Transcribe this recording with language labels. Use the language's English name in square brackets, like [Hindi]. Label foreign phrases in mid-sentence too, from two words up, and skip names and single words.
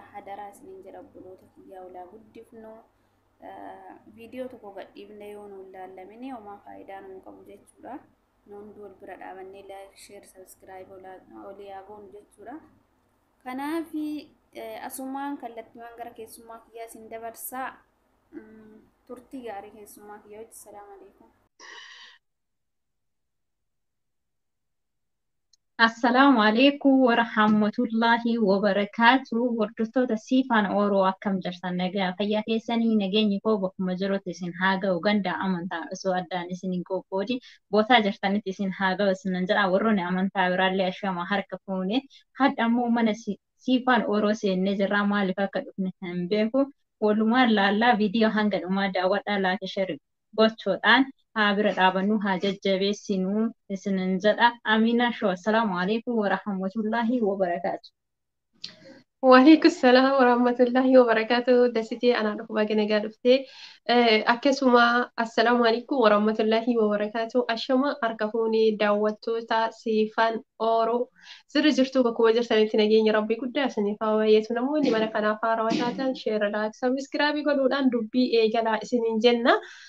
[Oromo] Hadaraa isiniin jedha obboloota kiyyaa walaa guddifnu. Viidiyoo tokko gadhiifne yoo nu ilaallamine homaa faayidaa nu qabu jechuudha. Nu hunduu wal bira dhaabannee [English] like, share, subscribe [Oromo] olii haa goonu jechuudha. Kanaaf asumaan kallattiiwwan gara keessummaa kiyyaa isin dabarsaa. Turtii gaarii keessummaa kiyyaa wajji. [Arabic] سلام عليكم. السلام عليكم ورحمة الله وبركاته. [Oromo] Hordoftoota siifaan Oromoo akkam jirtan nagaa fayyaa keessanii nageenyi koo bakkuma jirutti isin haa ga'u ganda amantaa osoo addaan isin hin qoqqoodin bootaa jirtanitti isin haa ga'u isinan jedha. Warroonni amantaa biraallee ashama harka fuune hadda ammoo mana siifaan Oromoo seennee jirra. Maaliif akka dhufne hin beeku. Walumaan laallaa viidiyoo hanga dhumaa daawwadhaa laata share gochuudhaan haa bira dhaabannu haa jajjabeessinu isinin jedha. Amina shoo. [Arabic] السلام عليكم ورحمة الله وبركاته. وعليكم السلام ورحمة الله وبركاته. [Oromo] Dasitee anaa dhufuma ganagaa dhuftee akkasuma [Arabic] السلام عليكم ورحمة الله وبركاته. [Oromo] Ashama harka fuunee daawwattoota siifaan Oromoo sirri jirtu bakkuma jirtanitti nageenya rabbii guddaa isiniif haa baay'atu. Namoonni mana kanaaf haarawaa taatan [English] share, like, subscribe [Oromo] godhuudhaan dubbii eegalaa isiniin jenna.